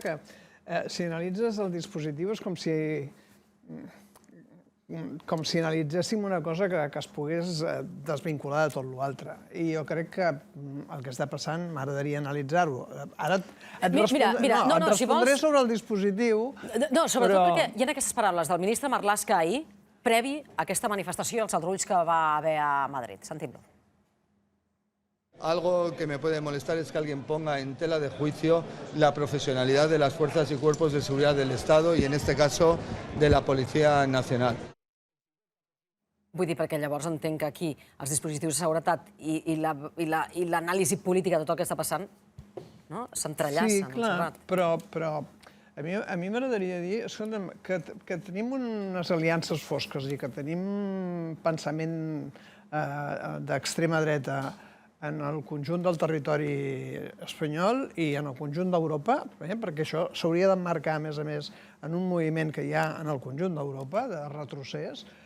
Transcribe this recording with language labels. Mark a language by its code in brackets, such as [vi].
[ca] Que si analitzes el dispositiu és com si analitzéssim una cosa que es pogués desvincular de tot l'altre. I jo crec que el que està passant m'agradaria analitzar-ho. Ara et respondré sobre el dispositiu. No, sobretot perquè hi ha aquestes paraules del ministre Marlaska ahir, previ a aquesta manifestació i els aldarulls que va haver a Madrid. Sentim-lo. [es] Algo que me puede molestar es que alguien ponga en tela de juicio la profesionalidad de las fuerzas y cuerpos de seguridad del Estado y, en este caso, de la Policía Nacional. [ca] Vull dir, perquè llavors entenc que aquí els dispositius de seguretat i l'anàlisi política de tot el que està passant s'entrellacen. Sí, clar, però a mi m'agradaria dir que tenim unes aliances fosques i que tenim pensament d'extrema dreta en el conjunt del territori espanyol i en el conjunt d'Europa, perquè això s'hauria d'emmarcar, a més, en un moviment que hi ha en el conjunt d'Europa, de retrocés.